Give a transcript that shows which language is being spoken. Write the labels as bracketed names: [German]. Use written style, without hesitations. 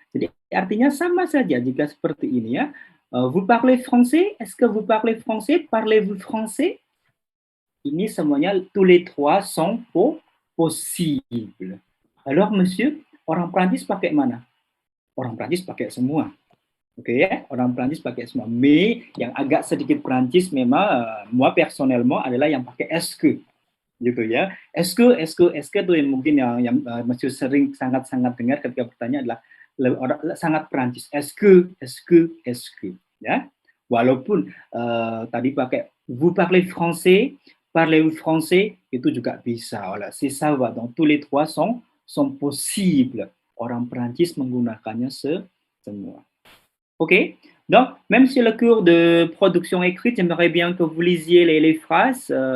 [Indonesian] Jadi artinya sama saja jika seperti ini ya. [French] Vous parlez français? Est-ce que vous parlez français? Parlez-vous français? [Indonesian] Ini semuanya [French] tous les trois sont possibles. [Indonesian] Alors monsieur, orang Prancis pakai mana? Orang Prancis pakai semua. Oke ya, orang Prancis pakai semua. Mais yang agak sedikit Prancis memang [French] moi personnellement [Indonesian] adalah yang pakai est-ce que gitu ya. Est-ce que itu yang mungkin yang masih sering sangat-sangat dengar ketika bertanya adalah sangat Prancis. [French] Est-ce que ya. [Indonesian] Walaupun tadi pakai [French] vous parlez français, parlez-vous français, [Indonesian] itu juga bisa. [French] Voilà, c'est ça va. Donc tous les trois sont possibles. [Indonesian] Orang Prancis menggunakannya semua. [French] Ok, donc même sur le cours de production écrite, j'aimerais bien que vous lisiez les phrases.